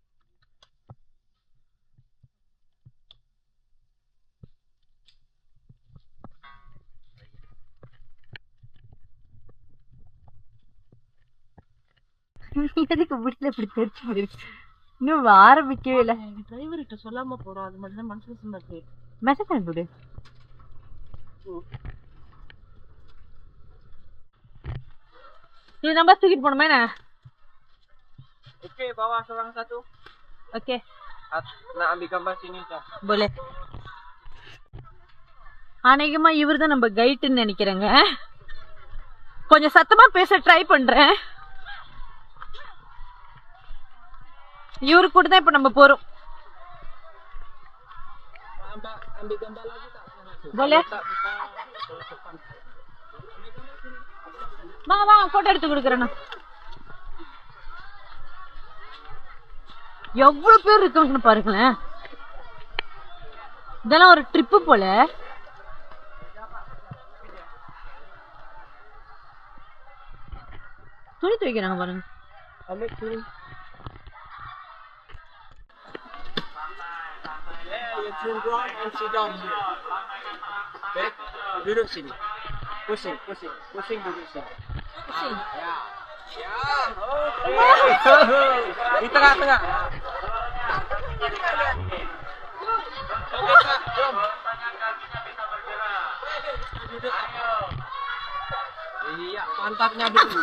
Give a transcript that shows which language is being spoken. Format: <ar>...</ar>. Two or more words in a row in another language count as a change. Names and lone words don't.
<ta>எதுக்கு முடியல இப்படி தெரிச்சு போயிருக்கு. இன்னும் ஆரம்பிக்கவே இல்லை. டிரைவர்கிட்ட சொல்லாம போறோம். அது மட்டும் தான் மனசுல சொன்னாரு. மெசேஜ் அனுப்பிவிடு. இது நம்ம தூக்கிட்டு போனோமா என்ன?</ta> <ms>Okey, bawa seorang satu.</ms> <ta>ஓகே</ta> <ms>Nak ambil gambar sini je.</ms> <ta>போலே. அநேகமா இவர் தான் நம்ம கைட்டுன்னு நினைக்கிறேங்க. கொஞ்சம் சத்தமா பேச ட்ரை பண்றேன். இவரு கூட தான் இப்ப நம்ம போறோம்.</ta> <ms>Ambil gambar lagi tak?</ms> <ta>போலே வா போட்டோ எடுத்து கொடுக்குறேண்ணா. எவ்வளவு பேர் இருக்காங்கன்னு பாருங்களேன். இதெல்லாம் ஒரு ட்ரிப்பு போல. துணி துவைக்கிறாங்க பாருங்க.</ta> <ms>Ambil sini.</ms> <en>You turn right and sit down here. Back.</en> <ms>Duduk sini. Pusing. Duduk sini. Pusing. Ya. Okay. Di tengah-tengah. Oke, Kak. Jom. Duduk. Iya, pantatnya dulu.</ms>